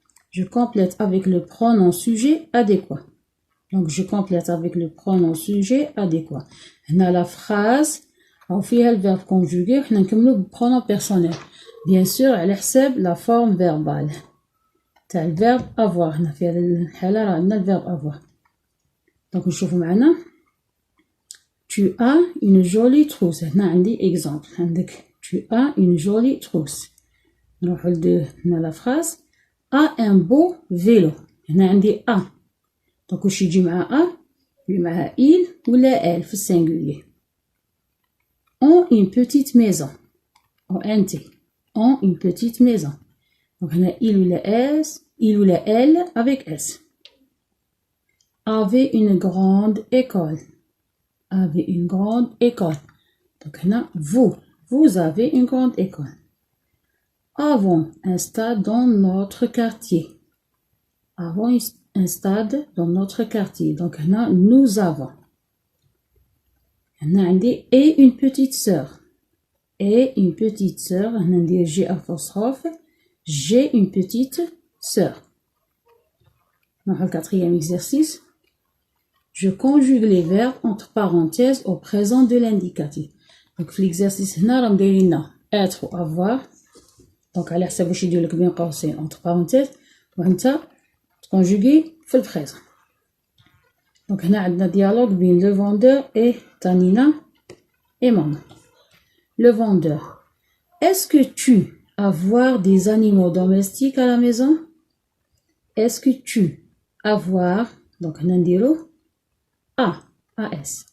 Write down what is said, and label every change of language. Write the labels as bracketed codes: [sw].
[fr] Je complète avec le pronom sujet adéquat. Donc, je complète avec le pronom sujet adéquat. On a la phrase. On fait le verbe conjugué. On a comme le pronom personnel. Bien sûr, [ar] على حساب [fr] la forme verbale. [ar] تاع [fr] le verbe avoir. On a fait [ar] الحالة عندنا [fr] le verbe avoir. Donc, [ar] نشوفوا معنا. [fr] Tu as une jolie trousse. [ar] هنا عندي exemple. عندك [fr] tu as une jolie trousse. [ar] نروحوا هنا [fr] la phrase. A un beau vélo. [ar] هنا عندي [fr] a. [ar] Donc واش يجي مع a؟ يجي معها il ولا elle في السنجولير. [fr] Ont une petite maison. ONT. Ont une petite maison. Donc [ar] هنا [fr] il ou la elle avec s. Avait une grande école. Avait une grande école. Donc [ar] هنا [fr] vous avez une grande école. Avons un stade dans notre quartier. Avons un stade dans notre quartier. Donc [ar] هنا [fr] nous avons. [ar] هنا عندي [fr] et une petite sœur. Et une petite sœur. [ar] هنا ندير [fr] G apostrophe. J'ai une petite sœur. [ar] نروحو [fr] الquatrième exercice. Je conjugue les verbes entre parenthèses au présent de l'indicatif. Donc [ar] في [fr] l'exercice [ar] هنا راهم دايرين [fr] être ou avoir. [ar] Donc على حسب واش يدير لك بين قوسين [fr] entre parenthèses [ar] وانت تكونجوغي في البريزون. [fr] Donc [ar] هنا عندنا [fr] dialogue [ar] بين [fr] le vendeur et Tanina et maman. Le vendeur. Est-ce que tu avoir des animaux domestiques à la maison? Est-ce que tu avoir donc [ar] هنا نديرو [fr] A-S.